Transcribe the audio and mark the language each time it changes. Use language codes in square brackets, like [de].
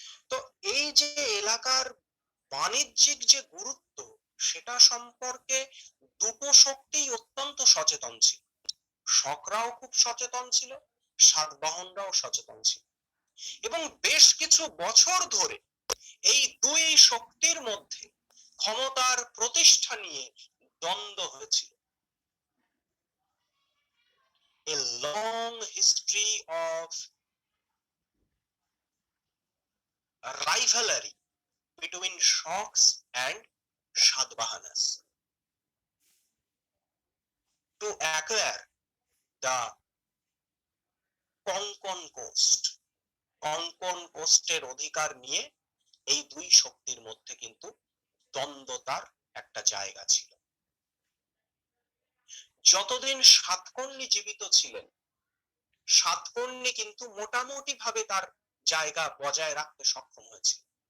[bn] তো এই যে এলাকার বাণিজ্যিক যে গুরুত্ব, সেটা সম্পর্কে দুটো শক্তিই অত্যন্ত সচেতন ছিল। শকরাও খুব সচেতন ছিল, সাতবাহনরাও সচেতন ছিল, এবং বেশ কিছু বছর ধরে এই দুই শক্তির মধ্যে ক্ষমতার প্রতিষ্ঠা নিয়ে দ্বন্দ্ব হয়েছিল। [en] A long history of rivalry between Shaks and Satavahanas to acquire the Konkon coast. [bn] কঙ্কন কোস্টের অধিকার নিয়ে এই দুই শক্তির মধ্যে কিন্তু দ্বন্দ্বতার একটা জায়গা ছিল। যতদিন সাতকর্ণী জীবিত ছিলেন, সাতকর্ণী কিন্তু মোটামুটি ভাবে তার জায়গা বজায় রাখতে সক্ষম হয়েছিল।